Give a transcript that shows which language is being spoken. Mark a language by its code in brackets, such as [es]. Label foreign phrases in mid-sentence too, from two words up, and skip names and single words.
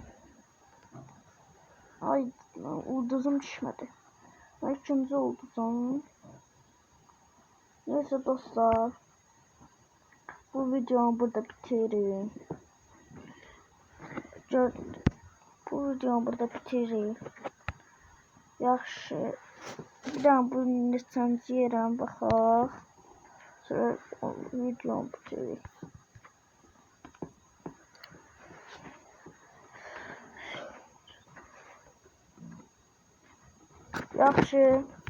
[az] Ay ulduzum düşmedi. [tr] Ben ikinci ulduzum. Neyse dostlar. Bu videomu burada bitireyim. Bu videomu burada bitireyim. [az] Yaxşı. Bir daha bu neçənci yerə baxaq. [tr] Sonra videomu bitireyim. [az] Yaxşı.